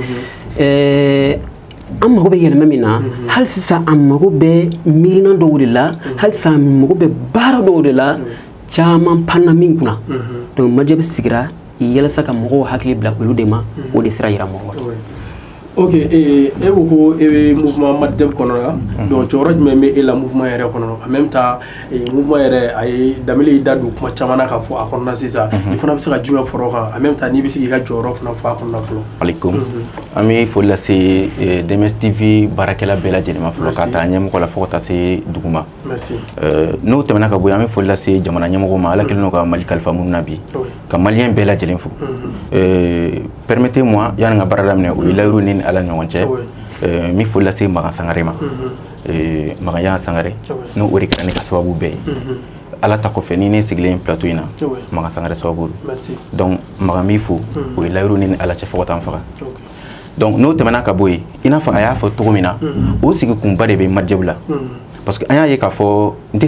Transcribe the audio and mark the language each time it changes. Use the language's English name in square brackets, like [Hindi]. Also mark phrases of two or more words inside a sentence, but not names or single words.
[Bambara] an mago bɛ yɛlɛma min na hali sisan an mago bɛ miirina dɔw de la hali sisan an mago bɛ baara dɔw de la caman panna min kunna donc Madjab sigira yalasa ka mɔgɔw hakili bila olu de ma o de sira yira mɔgɔw la. Ok, e ko e bɛ mouvement Madjab kɔnɔ la donc jɔyɔrɔ jumɛn bɛ e la mouvement yɛrɛ kɔnɔ [French] en même temps [Bambara] mouvement yɛrɛ a ye Danbɛlɛ y'i da don kuma caman na ka fɔ a kɔnɔna sisan i fana bɛ se ka jumɛn fɔra o kan [French] en même temps [Bambara] n'i bɛ se k'i ka jɔyɔrɔ fana fɔ a kɔnɔna fɔlɔ. Alaikum an bɛ foli lase DMS TV baarakɛla bɛɛ lajɛlen ma fɔlɔ ka taa ɲɛmɔgɔ la fo ka taa se dugu ma. [French] Merci. [Bambara] N'o tɛmɛna ka bɔ yen an bɛ foli lase jamana ɲɛmɔgɔ ma Ala kɛlen don ka Mali kalifa minnu na bi ka Maliyɛn bɛɛ lajɛlen fo. Permettez-moi yani ka baara daminɛ o ye layiru ni Ala ni ɲɔgɔn cɛ. Mi foli lase Magan Sangare ma Magan Sangare n'o o de kɛra ne ka sababu bɛɛ ye Ala ta kɔfɛ ni ne sigilen plateau in na Magan Sangare sababu donc Magan mi fo o ye layiru ni Ala cɛ fo ka taa n faga donc n'o tɛmɛna ka bɔ yen i n'a fɔ a y'a fɔ cogo min na o sigikunba de bɛ Madjab la [French] parce que [Bambara] an y'a ye k'a fɔ n tɛ